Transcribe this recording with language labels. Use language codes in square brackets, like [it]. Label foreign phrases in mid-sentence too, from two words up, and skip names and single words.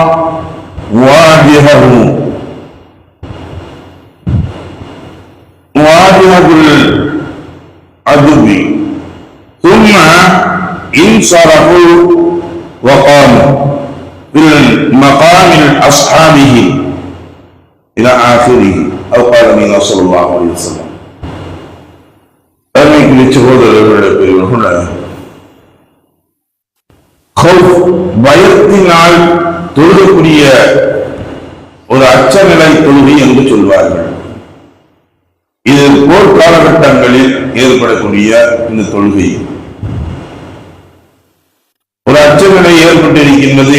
[ar] واجهة العدو ثم انصرفوا وقاموا في المقام أصحابه إلى آخره أو قال النبي صلى الله عليه وسلم. [ta] பயத்தினால் தொழுகக்கூடிய ஒரு அச்சநிலை தொழுகை என்று சொல்வார்கள். இது போர் காலகட்டங்களில் ஏற்படக்கூடிய இந்த தொழுகை ஒரு அச்சநிலை ஏற்பட்டிருக்கின்றது.